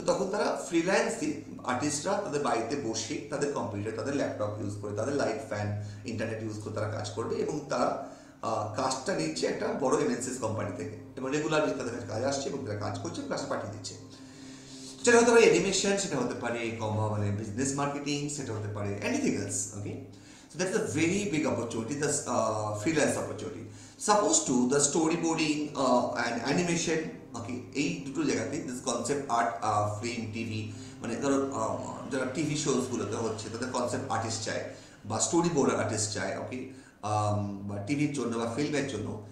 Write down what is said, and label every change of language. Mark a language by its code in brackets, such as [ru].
[bn] তো তখন তারা ফ্রিল্যান্সে আর্টিস্টরা তাদের বাড়িতে বসে তাদের কম্পিউটার, তাদের ল্যাপটপ ইউজ করে, তাদের লাইট ফ্যান, ইন্টারনেট ইউজ করে তারা কাজ করবে, এবং তারা কাজটা নিচ্ছে একটা বড় এমএনসিস কোম্পানি থেকে, এবং রেগুলার তাদের কাছে কাজ আসছে এবং তারা কাজ করছে, কাজটা পাঠিয়ে দিচ্ছে। সেটা হতে পারে অ্যানিমেশন, সেটা হতে পারে মানে বিজনেস মার্কেটিং, সেটা হতে পারে anything else. [en] Okay, so that's a very big opportunity, the freelance opportunity. Suppose to the storyboarding and animation, okay, [bn] এই দুটো জায়গাতে [en] this concept art, film, [bn] TV, মানে ধরো যারা টিভি শোজ গুলোতে হচ্ছে তাদের কনসেপ্ট আর্টিস্ট চায় বা স্টোরি বোর্ড আর্টিস্ট চায়, ওকে, বা টিভির জন্য বা ফিল্মের জন্য।